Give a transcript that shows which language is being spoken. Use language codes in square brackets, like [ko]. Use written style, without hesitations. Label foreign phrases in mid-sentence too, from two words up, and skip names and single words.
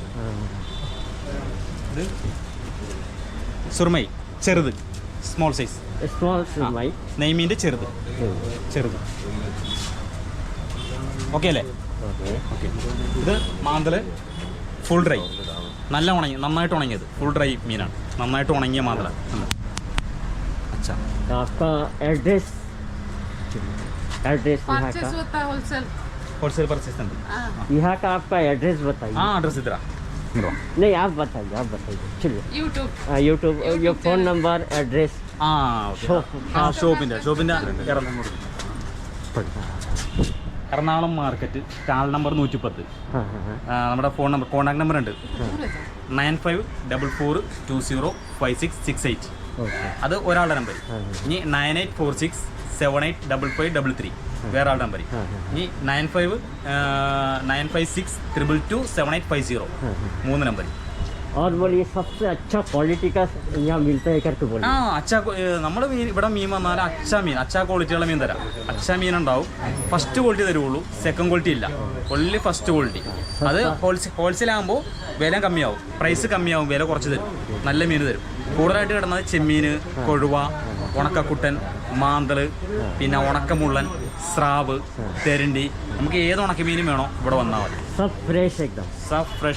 [ml] ഇത് സുർമൈ, ചെറുത്, [en] small size. [ml] നെയ്മീൻ്റെ ചെറുത്. ഓക്കെ അല്ലേ? ഓക്കെ. ഇത് മാന്തള് [en] full dry, [ml] നന്നായിട്ട് ഉണങ്ങിയത് [en] full dry [ml] മീനാണ്. നന്നായിട്ട് ഉണങ്ങിയ മാന്തള. [hi] अच्छा, आपका एड्रेस [en] wholesale purchase [hi] यहाँ का आपका एड्रेस बताइए. हाँ, एड्रेस इधर नहीं, आप बताइए. चलिए. यूट्यूब [en] your phone number, address. [ml] ഷോപ്പിൻ്റെ എറണാകുളം മാർക്കറ്റ്, സ്റ്റാൾ നമ്പർ 110. നമ്മുടെ ഫോൺ നമ്പർ, കോൺടാക്ട് നമ്പർ ഉണ്ട് 9544205668. അത് ഒരാളുടെ നമ്പർ. ഇനി 9846785533 വേറെ ആളുടെ നമ്പർ. ഇനി 9596227850 3 നമ്പർ. [hi] और बोलिए, सबसे अच्छा क्वालिटी का यहाँ मिलता है करके बोलिए. [ml] അച്ഛാ, നമ്മൾ ഇവിടെ മീൻ വന്നാൽ അച്ഛാ ക്വാളിറ്റിയുള്ള മീൻ തരാം. അച്ഛാ മീൻ ഉണ്ടാവും. [en] first quality തരുള്ളൂ, second quality ഇല്ല, only first quality. [ml] അത് ഹോൾസെയിൽ ആകുമ്പോൾ വില കമ്മിയാവും, പ്രൈസ് കമ്മിയാവും, വില കുറച്ച് തരും, നല്ല മീൻ തരും. കൂടുതലായിട്ട് കിടന്നത് ചെമ്മീൻ, കൊഴുവ, ഉണക്കക്കുട്ടൻ, മാന്തള്, പിന്നെ ഉണക്കമുള്ളൻ, സ്രാവ്, തെരണ്ടി. നമുക്ക് ഏത് ഉണക്കമീനും വേണോ ഇവിടെ വന്നാൽ മതി. [hi] सब फ्रेश